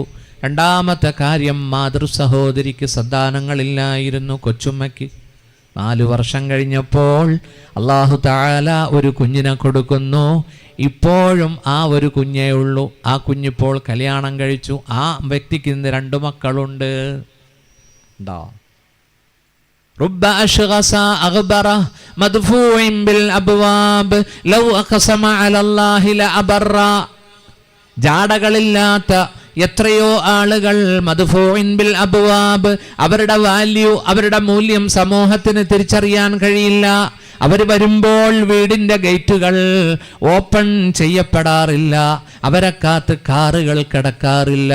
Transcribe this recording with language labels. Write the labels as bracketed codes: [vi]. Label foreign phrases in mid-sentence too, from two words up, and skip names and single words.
[ml] 2ാമത്തെ കാര്യം, മാതൃ സഹോദരിക്ക് സന്താനങ്ങളില്ലായിരുന്നു, കൊച്ചുമ്മയ്ക്ക്. 4 വർഷം കഴിഞ്ഞപ്പോൾ [ar] الله تعالى [ml] ഒരു കുഞ്ഞിനെ കൊടുക്കുന്നു. ഇപ്പോഴും ആ ഒരു കുഞ്ഞേ ഉള്ളൂ. ആ കുഞ്ഞിപ്പോൾ കല്യാണം കഴിച്ചു. ആ വ്യക്തിക്ക് ഇന്ന് 2 മക്കളുണ്ട്. ഉണ്ടോ? [ar] رب أشغص أغبر مدفوع بالأبواب لو أقسم على الله لأبر. [ml] ജാടകളില്ലാത്ത എത്രയോ ആളുകൾ [ar] مدفوعين بالأبواب, [ml] അവരുടെ വാല്യൂ, അവരുടെ മൂല്യം സമൂഹത്തിന് തിരിച്ചറിയാൻ കഴിയില്ല. അവർ വരുമ്പോൾ വീടിൻ്റെ ഗേറ്റുകൾ ഓപ്പൺ ചെയ്യപ്പെടാറില്ല, അവരെ കാത്ത് കാറുകൾ കിടക്കാറില്ല.